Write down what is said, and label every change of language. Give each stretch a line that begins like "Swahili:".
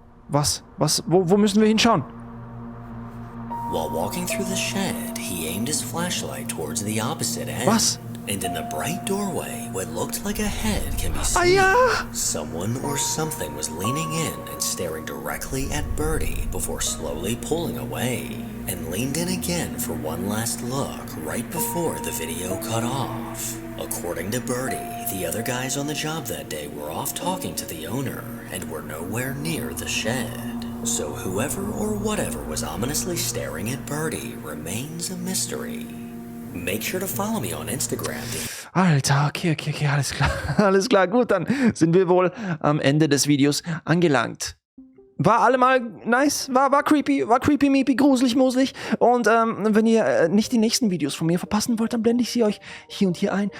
German: Was? Wo müssen wir hinschauen?
English: While walking through the shed, he aimed his flashlight towards the opposite end.
German: Was?
English: And in the bright doorway, what looked like a head can be seen.
German: Ja!
English: Someone or something was leaning in and staring directly at Birdie before slowly pulling away, and leaned in again for one last look right before the video cut off. According to Birdie, the other guys on the job that day were off talking to the owner and were nowhere near the shed. So whoever or whatever was ominously staring at Birdie remains a mystery. Make sure to follow me on Instagram.
German: Alter, okay, alles klar. Alles klar, gut, dann sind wir wohl am Ende des Videos angelangt. War allemal nice, war creepy, meepy, gruselig, muslig. Und wenn ihr nicht die nächsten Videos von mir verpassen wollt, dann blende ich sie euch hier und hier ein.